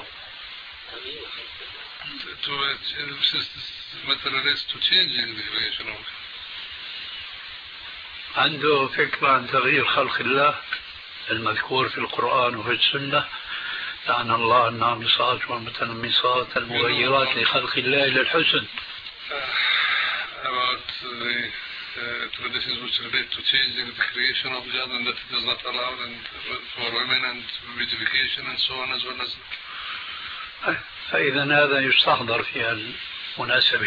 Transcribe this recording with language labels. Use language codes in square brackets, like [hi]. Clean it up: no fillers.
[en] To matter relates to changing the creation of God. [ar] عنده فكرة عن تغيير خلق الله المذكور في القرآن وفي السنة. لعن الله النامصات والمتنمصات المغيرات لخلق الله إلى الحسن. [en] About the traditions which relate to changing the creation of God and that it is not allowed and for women and beautification and so on as well as. [ar] فإذا هذا يستحضر في المناسبة.